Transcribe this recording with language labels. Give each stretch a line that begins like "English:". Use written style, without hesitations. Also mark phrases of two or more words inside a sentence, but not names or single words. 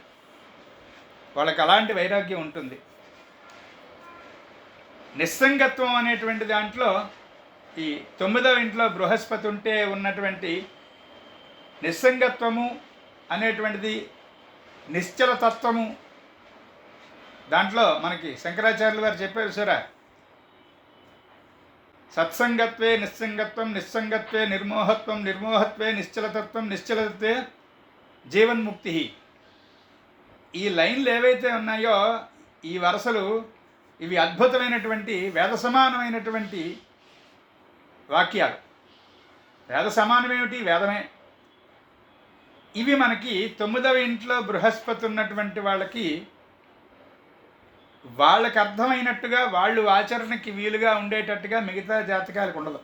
Telugu: వాళ్ళకి అలాంటి వైరాగ్యం ఉంటుంది. నిస్సంగత్వం అనేటువంటి దాంట్లో ఈ 9వ ఇంట్లో బృహస్పతి ఉంటే ఉన్నటువంటి నిస్సంగత్వము అనేటువంటిది, నిశ్చలతత్వము, దాంట్లో మనకి శంకరాచార్యులు వారు చెప్పారు సరే,
Sanskrit: సత్సంగత్వే నిస్సంగత్వం, నిస్సంగత్వే నిర్మోహత్వం, నిర్మోహత్వే నిశ్చలతత్వం, నిశ్చలతత్వే జీవన్ముక్తి.
Telugu: ఈ లైన్లు ఏవైతే ఉన్నాయో, ఈ వరుసలు, ఇవి అద్భుతమైనటువంటి వేద సమానమైనటువంటి వాక్యాలు. వేద సమానమేమిటి? వేదమే. ఇవి మనకి 9వ ఇంట్లో బృహస్పతి ఉన్నటువంటి వాళ్ళకి అర్థమైనట్టుగా, వాళ్ళు ఆచరణకి వీలుగా ఉండేటట్టుగా మిగతా జాతకాలకు ఉండదు.